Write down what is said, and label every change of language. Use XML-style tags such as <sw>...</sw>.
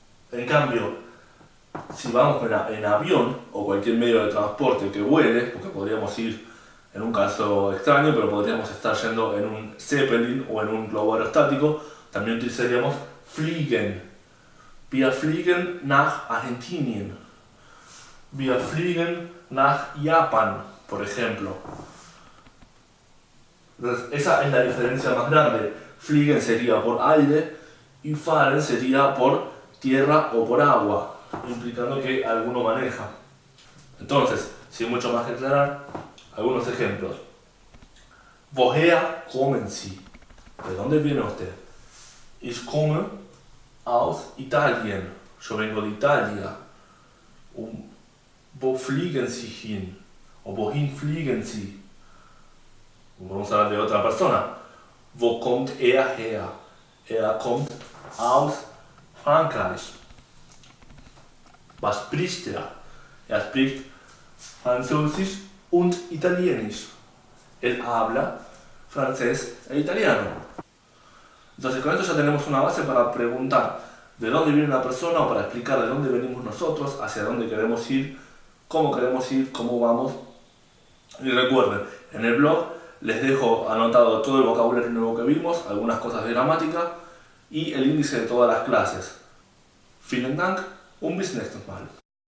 <es>En cambio, si vamos en avión o cualquier medio de transporte que vuele, porque podríamos ir en un caso extraño, pero podríamos estar yendo en un Zeppelin o en un globo aerostático, también utilizaríamos fliegen.</es> <de>Wir fliegen nach Argentinien. Wir fliegen nach Japan, por ejemplo.</de> <es>Entonces, esa es la diferencia más grande. Fliegen sería por aire y fahren sería por tierra o por agua, implicando que alguno maneja. Entonces, sin mucho más que aclarar, algunos ejemplos.</es> <de>Woher kommen Sie?</de> <es>¿De dónde viene usted?</es> <de>Ich komme aus Italien.</de> <es>Yo vengo de Italia.</es> <de>Wo fliegen Sie hin? O wohin fliegen Sie?</de> <es>Vamos a hablar de otra persona.</es> <de>Wo kommt er her? Er kommt aus Frankreich. Was spricht er? Er spricht Französisch und Italienisch.</de> <es>Él habla francés e italiano. Entonces con esto ya tenemos una base para preguntar de dónde viene una persona o para explicar de dónde venimos nosotros, hacia dónde queremos ir, cómo vamos. Y recuerden, en el blog les dejo anotado todo el vocabulario nuevo que vimos, algunas cosas de gramática y el índice de todas las clases.</es> <de>Vielen Dank und bis nächstes Mal.</de>